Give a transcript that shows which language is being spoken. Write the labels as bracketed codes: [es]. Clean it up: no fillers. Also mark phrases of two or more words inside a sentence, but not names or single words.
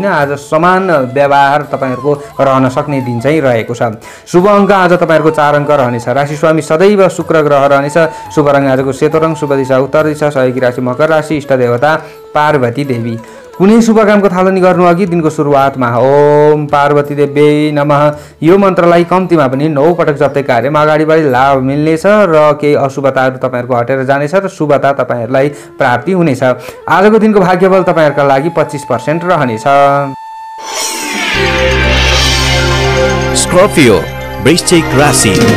[ne] आज समान व्यवहार तपाईँहरूको रहन सक्ने दिन चाहिँ रहेको छ। शुभ अङ्क आज तपाईँहरूको 4 अङ्क रहनेछ। राशि स्वामी सदैव शुक्र ग्रह रहनेछ। शुभ रङ आजको सेतो रङ, शुभ दिशा उत्तर दिशा, सहयोगी राशि मकर राशि, इष्ट देवता पार्वती देवी। कुनै शुभ कामको थालनी गर्नु अघि दिनको सुरुवातमा [sa] ओम पार्वती देवी नमः [ne] यो मन्त्रलाई कम्तीमा पनि 9 पटक जप्दै कार्यमा अगाडि बढी लाभ मिल्नेछ र केही अशुभताहरू तपाईँहरूको हटेर जानेछ र शुभता तपाईँहरूलाई प्राप्ति हुनेछ। आजको दिनको भाग्यबल तपाईँहरूका लागि 25% रहनेछ। स्कर्पियो वृश्चिक राशि।